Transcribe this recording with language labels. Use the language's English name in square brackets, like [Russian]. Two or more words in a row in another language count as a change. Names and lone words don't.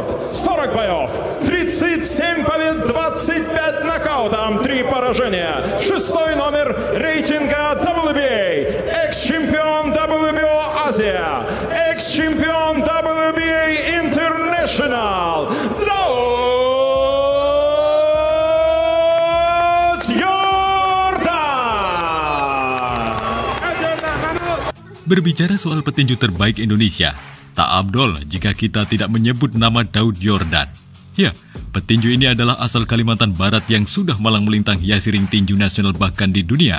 [Russian] 40 боев. 37 побед, 25 нокаутом, 3 поражения. 6 номер рейтинга WBA. Экс-чемпион WBO Азия. Экс-чемпион WBA International. [Indonesian] Daud Yordan. Berbicara soal petinju terbaik Indonesia, tak abdol jika kita tidak menyebut nama Daud Yordan. Ya, petinju ini adalah asal Kalimantan Barat yang sudah malang melintang hiasi ring tinju nasional bahkan di dunia.